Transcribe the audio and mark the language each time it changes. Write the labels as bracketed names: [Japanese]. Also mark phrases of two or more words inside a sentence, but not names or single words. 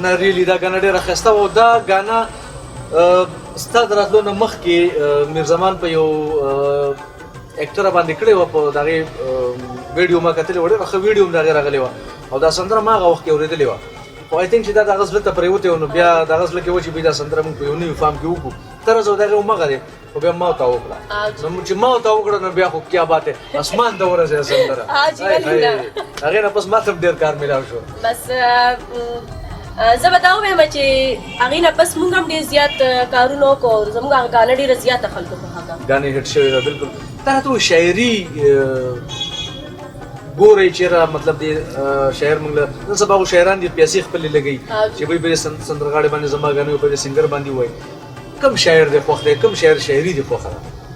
[Pashto] نه ریلي دا ګانه ډېره ښایسته وه او دا ګانه ستا د راتلو نه مخکې میرزمان په یو اکټره باندې کړې وه په د هغې ویډیو ما کتلې وه ډېره ښه ویډیو هم د هغې راغلې وه او دا سندره ما هغه وخت کې اورېدلې وه خو [English] I think [Pashto] چې دا د هغه زړه ته پرېوتې وه نو بیا د هغه زړه کې وه چې بیا دا سندره موږ په یو نوي فام کې وکړو طرز او د هغې همغه دی خو بیا ما ورته وکړه نو چې ما ورته وکړه نو بیا خو [Urdu] کیا بات ہے [Pashto] اسمان ته ورسېده سندره هغې نه پس ما ته هم ډېر کار میلاو شو. بس زه به دا ووایم چې هغې نه پس موږ هم ډېر زیات کارونه وکړو زموږ هغه ګانه ډېره زیاته خلکو خوښه کړه ګانې هټ شوې ده بلکل. دا راته وایي شاعري ګورئ چېرې مطلب دی شاعر موږ له نن سبا خو شاعران دي پیسې خپلې لګوي چې بهی په دې سندرغاړې باندې زما ګانې په دې سنګر باندې ووایي کوم شاعر دی خوښ دی کوم شاعر شاعري دی خوښه ده؟